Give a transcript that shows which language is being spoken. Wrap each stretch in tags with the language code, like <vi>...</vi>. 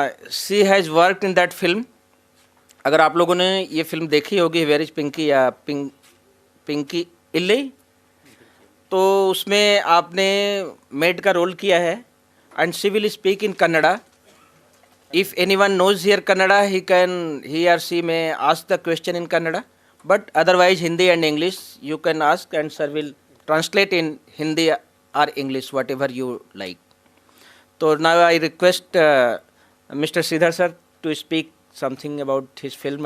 <en>She has worked in that film.</en> <hi>अगर आप लोगों ने ये फिल्म देखी होगी वेयर इज पिंकी या पिंकी इल्ली, तो उसमें आपने मेड का रोल किया है.</hi> <en>And she will speak in Kannada. If anyone knows here Kannada, he or she may ask the question in Kannada. But otherwise, Hindi and English you can ask, and sir will translate in Hindi or English, whatever you like. So now I request Mr. Sridhar sir to speak something about his film.</en>